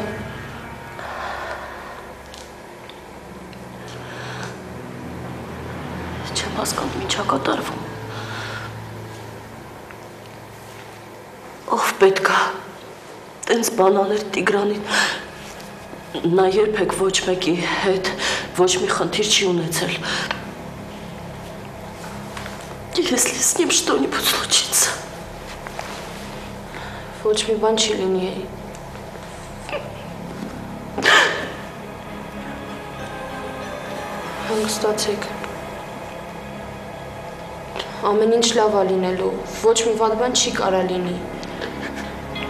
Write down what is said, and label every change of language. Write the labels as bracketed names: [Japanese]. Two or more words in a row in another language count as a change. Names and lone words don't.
[Armenian] Չեմ հասկանում ինչա կատարվում։ Ով պետք է տենց բանաներ Տիգրանին։ Նա երբեք ոչ մեկի հետ ոչ մի խնդիր չի ունեցել։ [Russian] Если с ним что-нибудь случится. [Armenian] Ոչ մի բան չի լինի։ Հանգստացեք։ Ամեն ինչ լավ է լինելու։ Ոչ մի վատ բան չի կարա լինի։